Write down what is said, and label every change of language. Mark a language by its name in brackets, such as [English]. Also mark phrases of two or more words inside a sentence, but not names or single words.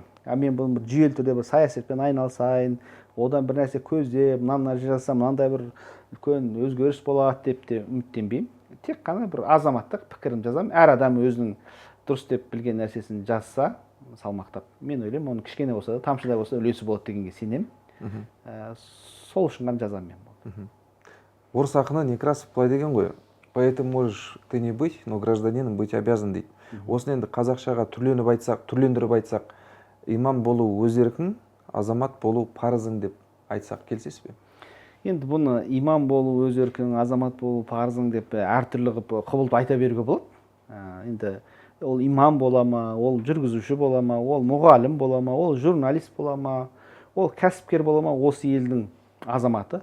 [Kazakh] Мен бұны жүйелі түрде бір саясатпен айналысайын, одан бір нәрсе көздеп, мынаны жасасам, мынандай бір үлкен өзгеріс болады деп те үміттенбеймін. Тек қана бір азаматтық пікірім жазамын. Әр адам өзінің дұрыс деп білген нәрсесін жазса, салмақтап, мен ойлаймын, оның кішкене болса да, тамшыдай болса үлесі болады дегенге сенемін. Сол үшін ғана жазамын мен. Орыс ақыны Некрасов былай деген ғой, [Russian] поэтому можешь ты не быть, но гражданином быть обязан дейді. [Kazakh] Осыны енді қазақшаға түрлендіріп айтсақ, имам болу өз еркің, азамат болу парызың деп айтсақ келсесіз бе? Енді бұны имам болу өз еркің, азамат болу парызың деп әртүрлі құбылып айта беруге болады. Енді ол имам бола ма, ол жүргізуші бола ма, ол мұғалім бола ма, ол журналист бола ма, ол кәсіпкер бола ма, осы елдің азаматы.